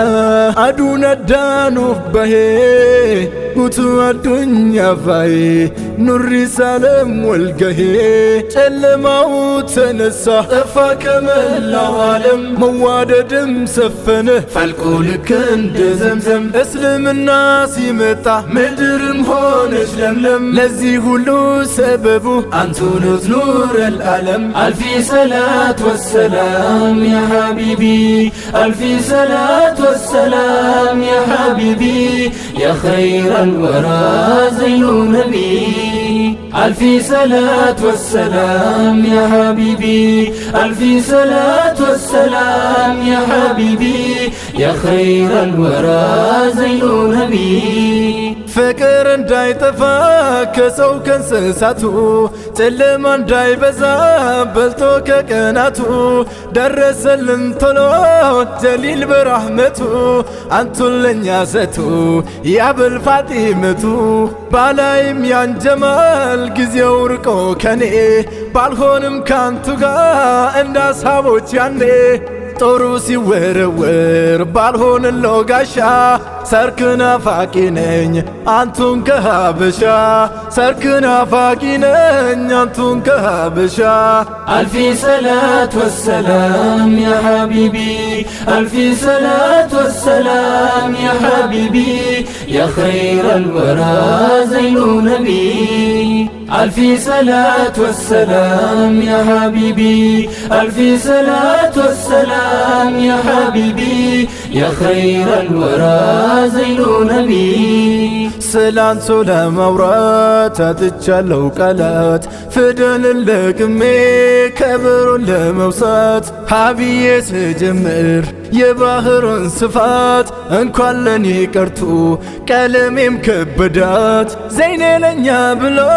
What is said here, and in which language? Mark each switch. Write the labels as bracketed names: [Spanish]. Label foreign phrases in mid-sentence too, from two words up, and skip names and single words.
[Amharic] አዱን አዳኑፍ በሄ ጉቱ አዱኛ ፋዬ ኑሪ ሳለም ወልገሄ ጨለማው ተነሳ ጠፋ ከመላው ዓለም መዋደድም ሰፈነ ፈልቆ ልክ እንደ ዘምዘም። እስልምና ሲመጣ ምድርም ሆነች ለምለም ለዚህ ሁሉ ሰበቡ አንቱኑት [Arabic] نور العالم. ألفي صلاة والسلام يا حبيبي، ألفي صلاة والسلام يا حبيبي، يا خير الورى زين نبي. ألفي صلاة والسلام يا حبيبي، ألفي صلاة والسلام يا حبيبي، يا خير الورى زين نبي. [Amharic] ፍቅር እንዳይጠፋ ከሰው ከእንስሳቱ ጨለማ እንዳይበዛ በልቶ ከቀናቱ ደረሰልን ቶሎ ጀሊል በራህመቱ አንቱን ለኛ ሰቱ ያብል ፋጢመቱ። ባላይም ያን ጀማል ጊዜው ርቆ ከኔ ባልሆንም ካንቱ ጋር እንደ አሳቦች ያኔ ጦሩ ሲወረወር ባልሆንለው ጋሻ ሰርክ ናፋቂ ነኝ አንቱን ከሀበሻ ሰርክ ናፋቂ ነኝ አንቱን ከሀበሻ። [Arabic] ألفي صلاة والسلام يا حبيبي، ألفي صلاة والسلام يا حبيبي، يا خير الورى زين نبي. ألفي صلاة والسلام يا حبيبي، ألفي صلاة والسلام يا حبيبي، يا خير الورى زين نبي. [Amharic] ስላንቱ ለማውራት አጥቻለሁ ቃላት ፍደን ለቅሜ ከበሮን ለመውሳት ሀብዬ ስጀምር የባህሩን ስፋት እንኳን ለኔ ቀርቶ ቀለሜም ከበዳት። ዘይኔ ለኛ ብሎ